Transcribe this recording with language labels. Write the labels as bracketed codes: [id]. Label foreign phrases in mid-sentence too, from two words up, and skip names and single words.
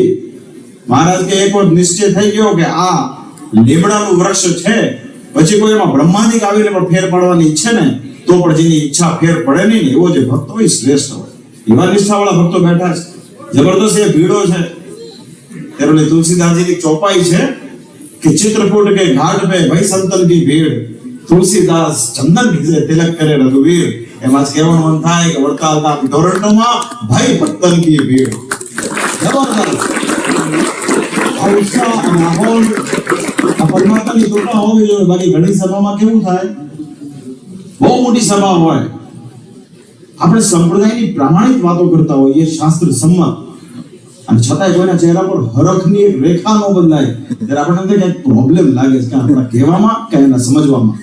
[gu] મહારાજ કે એક વખત નિશ્ચય થઈ ગયો કે આ લીમડાનું વૃક્ષ છે, પછી કોઈ એમાં બ્રહ્માંડિક આવીને પણ ફેર પાડવાની ઈચ્છે ને, તો પણ જેની ઈચ્છા ફેર પડે નહીં ને, એવો જે ભક્ત હોય શ્રેષ્ઠ હોય. એવા નિષ્ઠાવાળા ભક્તો બેઠા છે. જબરદસ્ત એ ભીડો છે. ત્યારે તુલસીદાસજીની ચોપાઈ છે [hi] कि चित्रकूट के घाट पे भाई संतन की भीड़, तुलसीदास चंदन से तिलक करे रघुवीर. [gu] એમાં કહેવાનું મન થાય કે વડતાલ ધામ ટોરન્ટોમાં [hi] भाई भक्तन की भीड़. [gu] જબરદસ્ત આ ઉત્સાહ અને માહોલ આ પરમાત્માની કૃપા હોવી જોઈએ. બાકી ઘણી સભામાં કેવું થાય, બહુ મોટી સભા હોય, આપણે સંપ્રદાયની પ્રામાણિક વાતો કરતા હોઈએ, શાસ્ત્ર સંમત, અને છતાંય કોઈના ચહેરા પર હરખની એક રેખા ન બદલાય, ત્યારે આપણને એમ થાય કે પ્રોબ્લેમ લાગે છે કે આપણા કહેવામાં કે એના સમજવામાં.